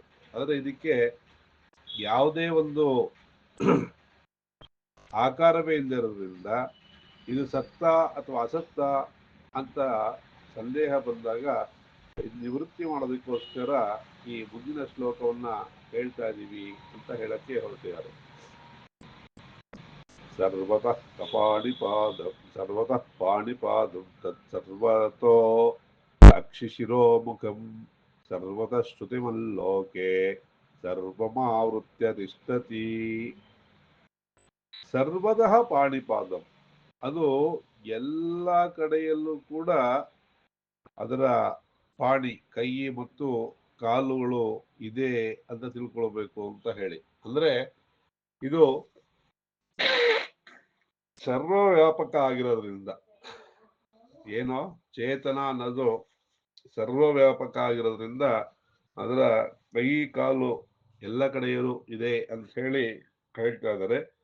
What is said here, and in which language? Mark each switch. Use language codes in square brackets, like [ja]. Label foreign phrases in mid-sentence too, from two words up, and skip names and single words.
[kn] ಆದರೆ ಇದಕ್ಕೆ ಯಾವುದೇ ಒಂದು ಆಕಾರವೇ ಇಲ್ಲದಿರೋದ್ರಿಂದ ಇದು ಸತ್ತ ಅಥವಾ ಅಸತ್ತ ಅಂತ ಸಂದೇಹ ಬಂದಾಗ ನಿವೃತ್ತಿ ಮಾಡೋದಕ್ಕೋಸ್ಕರ ಈ ಮುಂದಿನ ಶ್ಲೋಕವನ್ನ ಹೇಳ್ತಾ ಇದೀವಿ ಅಂತ ಹೇಳಕ್ಕೆ ಹೊರಟಿದ್ದಾರೆ. [sa] ಸರ್ವತಃ ಪಾಣಿಪಾದಂ ಸರ್ವತಃ ಪಾಣಿಪಾದಂ ತತ್ ಸರ್ವತೋ ಅಕ್ಷಿಶಿರೋ ಮುಖಂ ಸರ್ವತಃ ಶ್ರುತಿಮಲ್ಲೋಕೆ ಸರ್ವಮಾವೃತ್ಯ ತಿಷ್ಠತಿ. ಸರ್ವತಃ ಪಾಣಿಪಾದಂ, [kn] ಅದು ಎಲ್ಲ ಕಡೆಯಲ್ಲೂ ಕೂಡ ಅದರ ಪಾಣಿ, ಕೈ ಮತ್ತು ಕಾಲುಗಳು ಇದೆ ಅಂತ ತಿಳ್ಕೊಳ್ಬೇಕು ಅಂತ ಹೇಳಿ. ಅಂದ್ರೆ ಇದು ಸರ್ವವ್ಯಾಪಕ ಆಗಿರೋದ್ರಿಂದ, ಏನೋ ಚೇತನ ಅನ್ನೋದು ಸರ್ವವ್ಯಾಪಕ ಆಗಿರೋದ್ರಿಂದ ಅದರ ಕೈ ಕಾಲು ಎಲ್ಲ ಕಡೆಯೂ ಇದೆ ಅಂತ ಹೇಳಿ ಹೇಳ್ತಾ ಇದ್ದಾರೆ.